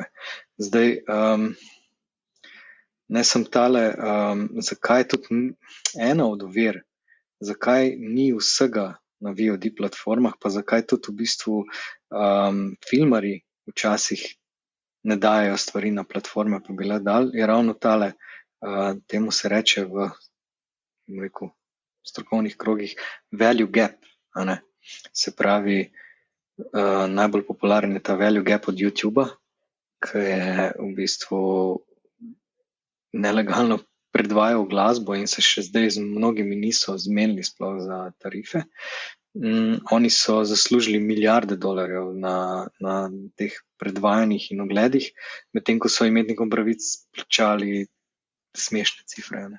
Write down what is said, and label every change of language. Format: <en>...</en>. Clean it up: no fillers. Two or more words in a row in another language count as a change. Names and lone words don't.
<sl>Zdaj, ne sem tale, zakaj je tudi ena od ovir, zakaj ni vsega na VOD platformah, pa zakaj tudi v bistvu filmarji včasih ne dajo stvari na platforme, pa bi le dal, je ravno tale, temu se reče v strokovnih krogih</sl> <en>value gap,</en> <sl>a ne? Se pravi, najbolj popularen je ta</sl> <en>value gap</en> <sl>od YouTubea, ki je v bistvu nelegalno predvajal glasbo in se še zdaj z mnogimi niso zmenili sploh za tarife. Oni so zaslužili milijarde dolarjev na teh predvajanjih in ogledih, medtem ko so imetnikom pravic plačali smešne cifre, ne?</sl>